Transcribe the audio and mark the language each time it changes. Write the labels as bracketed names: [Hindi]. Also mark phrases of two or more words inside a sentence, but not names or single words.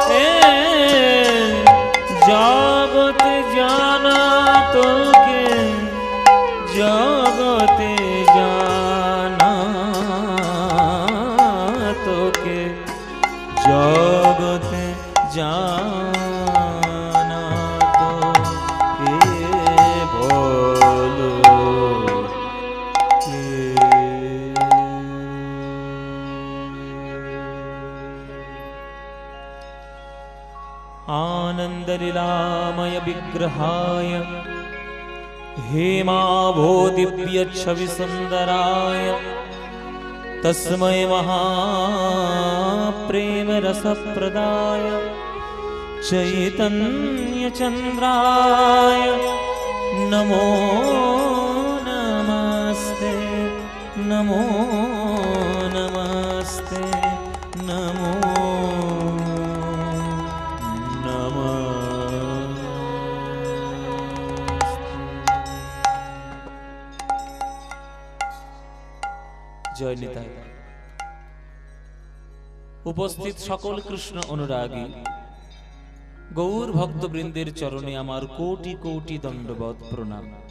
[Bangla] জগতে জানা তোকে জগতে জানা তোকে জগতে জানা তোকে বলো কে [Sanskrit] आनंदलीलामय विग्रहाय हेमाभो दिव्य छवि सुंदराय तस्मै महाप्रेम रसप्रदाय चैतन्य चंद्राय नमो नमस्ते नमो नमस्ते नमो [Bangla] জয় নিতাই। উপস্থিত সকল কৃষ্ণ অনুরাগী গৌর ভক্তবৃন্দের চরণে আমার কোটি কোটি দণ্ডবৎ প্রণাম।